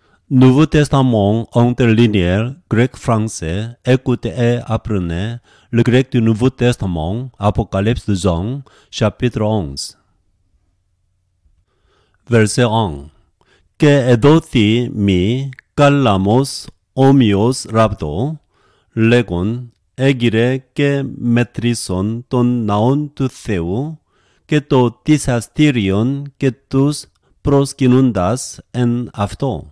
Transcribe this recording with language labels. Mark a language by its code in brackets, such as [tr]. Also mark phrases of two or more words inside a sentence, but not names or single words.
[fr] Nouveau Testament interlinéaire grec-français, écoute et apprenez le grec du Nouveau Testament, Apocalypse de Jean, chapitre 11. Verset 1. [el] Και εδόθη μη κάλαμος όμοιος ράβδο, λέγον έγειρε και μετρήσον τον ναόν του Θεού και το θυσιαστήριον και τους προσκυνούντας εν αυτό.